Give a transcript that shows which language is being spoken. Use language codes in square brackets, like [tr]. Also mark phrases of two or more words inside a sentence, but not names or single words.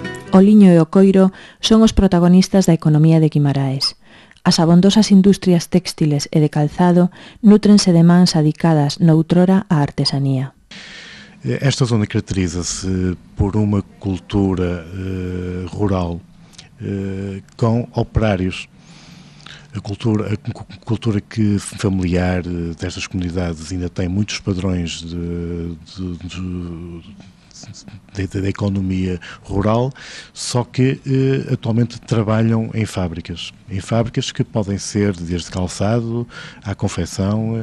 [gl] O liño e o coiro son os protagonistas da economía de Guimaraes. As abondosas industrias textiles e de calzado nútrense de mans adicadas noutrora á artesanía. [pt] Esta zona caracteriza-se por uma cultura rural com operários. A cultura que familiar destas comunidades ainda tem muitos padrões da economia rural, só que atualmente trabalham em fábricas que podem ser desde calçado à confecção.